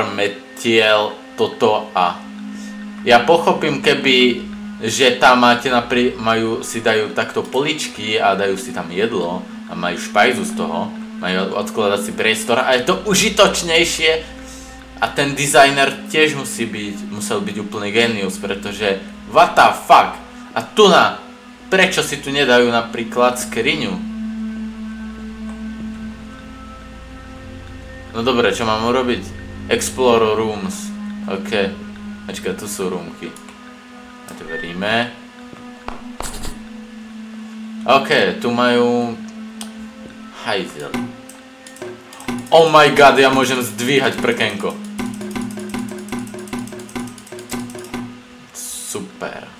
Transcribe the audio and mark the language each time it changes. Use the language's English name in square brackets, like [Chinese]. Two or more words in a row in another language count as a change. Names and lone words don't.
[Slovak] metiel, toto a ja pochopím, keby, že tam máte si dajú takto poličky a dajú si tam jedlo a majú špajzu z toho, majú odkladací priestor a je to užitočnejšie a ten dizajner tiež musel byť úplný genius, pretože [English] what the fuck. [Slovak] A tu prečo si tu nedajú napríklad skriňu? No dobre, čo mám urobiť? [English] Explore rooms. [Slovak] OK. Počkaj, tu sú roomky. Otvoríme. OK, tu majú hajzel. [English] Oh my god, [Slovak] ja môžem zdvíhať prkenko. Super.